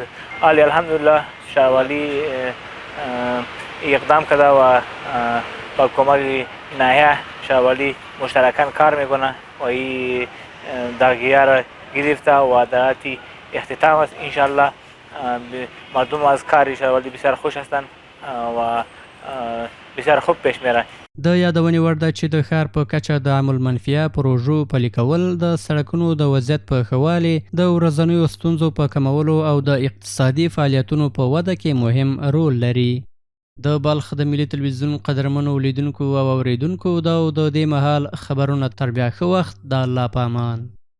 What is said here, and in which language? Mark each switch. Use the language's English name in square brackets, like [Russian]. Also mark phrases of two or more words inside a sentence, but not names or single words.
[Persian] ولی الحمدلله شارولی اقدام کرده و با کمک ناحیه شارولی مشترکاً کار میکنه و این داغیری را گرفته و در اختتام است. انشالله مردم از کار شارولی بسیار خوش هستند و بسیار خوب پیش میره. [Pashto] د یادونې وړ ده چې د ښار په کچه د عمل منفیه پروژو پلي کول د سړکونو د وضعیت په ښه والي، د ورځنیو ستونزو په کمولو او د اقتصادي فعالیتونو په وده کې مهم رول لري. د بلخ د ملي تلویزیون قدرمنو لیدونکو او اوریدونکو دا د دې مهال خبرونه تر بیا ښه وخت د الله په امان.